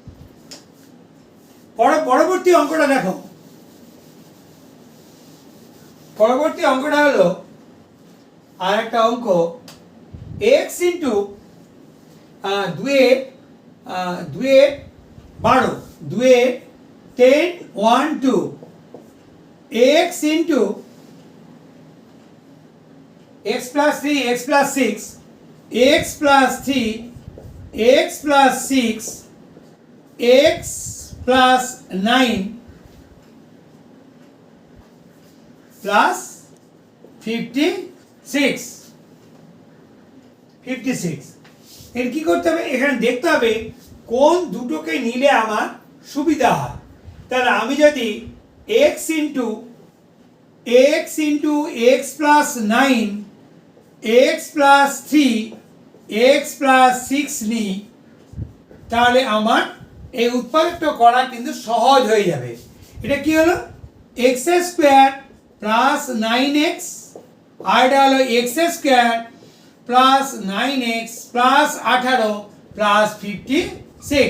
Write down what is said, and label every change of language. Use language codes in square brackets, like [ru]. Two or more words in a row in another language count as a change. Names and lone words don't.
[bn] পরবর্তী অঙ্কটা দেখো, পরবর্তী অঙ্কটা হলো আর একটা অঙ্ক, x ইন্টু [en] 10 1 2 x into x plus 3 x plus 6 x plus 3 x plus 6 x plus 9 plus 56. [bn] এর কি করতে হবে, এখানে দেখতে হবে কোন দুটোকে নিলে আমার সুবিধা হয়। তাহলে আমি যদি [en] x into x plus 9 x plus 3 x plus 6 [bn] নিই, তাহলে আমার এই উৎপাদকটা করা কিন্তু সহজ হয়ে যাবে। এটা কি হলো, [en] x square plus 9x, [bn] আর এটা হলো [en] x square plus 9x plus 18 plus 56.